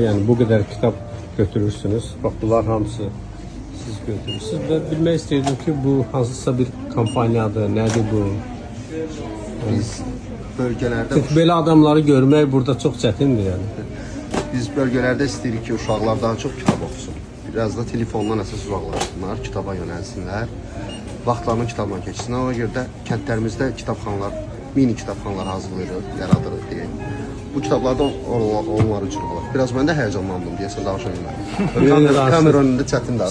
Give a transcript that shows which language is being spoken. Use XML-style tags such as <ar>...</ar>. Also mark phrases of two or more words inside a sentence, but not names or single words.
<tr>Yani bu kadar kitap götürürsünüz. Bak bunlar hamısı siz götürürsünüz. Ben bilmek istedim ki bu hansısa bir kampanyadır, nedir bu? Biz bölgelerde Çünkü böyle adamları görmek burada çok çətindir yani.</tr> <az>biz bölgelerde isteyirik ki uşaqlar daha çok kitap oxusun. Biraz da telefondan əsas uzaqlaşsınlar, kitaba yönəlsinlər. Vaxtlarını kitabla keçsinlər. Ona görə də kəndlərimizdə kitabxanalar, mini kitabxanalar hazırlayırıq, yaradırıq deyək. Bu kitablarda onlar üçün olur. Biraz mən də həyecanlandım deyəsən danışa kamera önündə çətindir.</az>